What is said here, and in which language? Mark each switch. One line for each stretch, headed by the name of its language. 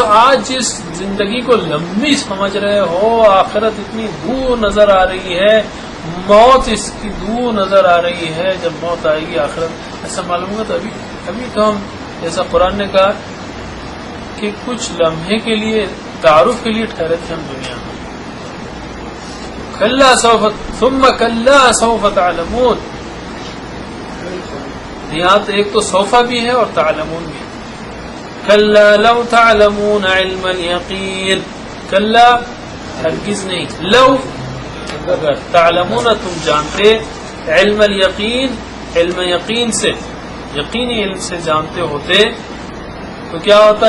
Urdu: آج جس زندگی کو لمبی سمجھ رہے ہو، آخرت اتنی دور نظر آ رہی ہے، موت اس کی دور نظر آ رہی ہے. جب موت آئے گی آخرت ایسا معلوم ہوگا. تو ابھی تو ہم، جیسا قرآن نے کہا کہ کچھ لمحے کے لیے، تعارف کے لیے ٹھہرے تھے ہم دنیا میں.
Arabic: کلا سوف، ثم کلا سوف تعلمون.
Urdu: یہاں تو ایک تو سوفا بھی ہے اور تعلمون بھی ہے.
Arabic: کلا لو تعلمون علم الیقین.
Urdu: کلا ہرگز نہیں، لو اگر، تعلمون تم جانتے، علم الیقین، علم یقین سے، یقینی علم سے جانتے ہوتے تو کیا ہوتا.